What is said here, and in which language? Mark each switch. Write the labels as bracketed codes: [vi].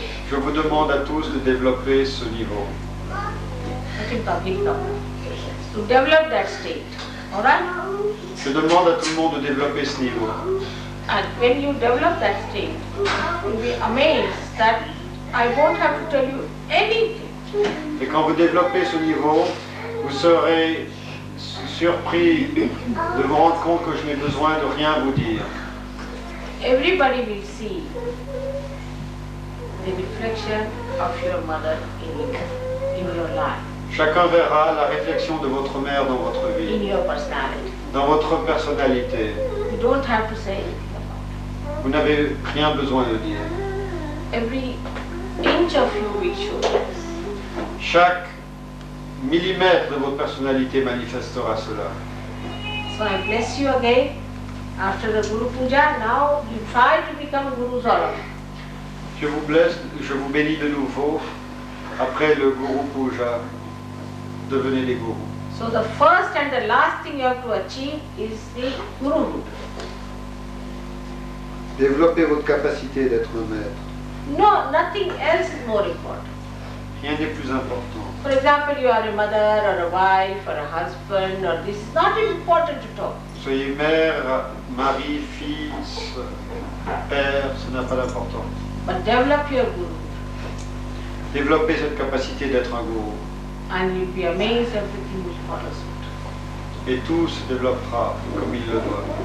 [fr] Je vous demande à tous de développer ce niveau. [en] Not in public now. To develop that state. Alright? [fr] Je demande à tout le monde de développer ce niveau. [en] And when you develop that state, you'll be amazed that I won't have to tell you anything. [fr] Et quand vous développez ce niveau, vous serez surpris de vous rendre compte que je n'ai besoin de rien vous dire. [en] Everybody will see the reflection of your mother in your life, [fr] Chacun verra la réflexion de votre mère dans votre [en] in [fr] vie, [en] your personality. [fr] dans votre personnalité. [en] You don't have to say anything about [fr] Vous n'avez rien besoin de dire. [en] it. Every inch of you will show this. [fr] Chaque millimètre de votre personnalité manifestera cela. [en] So I bless you again. After the Guru Puja, now you try to become Gurus all of you. [fr] Je vous blesse, je vous bénis de nouveau. Après le Guru Puja, devenez des gourous. [en] So the first and the last thing you have to achieve is the Guru. [fr] Développez votre capacité d'être un maître. [en] No, nothing else is more important. [fr] Rien n'est plus important. [en] For example, you are a mother or a wife or a husband, or this is not important at all. [fr] Soyez mère, mari, fils, père, ça n'a pas d'importance. [en] But develop your Guru. [fr] développer cette capacité d'être un gourou. [en] And you'll be amazed everything will follow suit. [fr] Et tout se développera comme il le doit.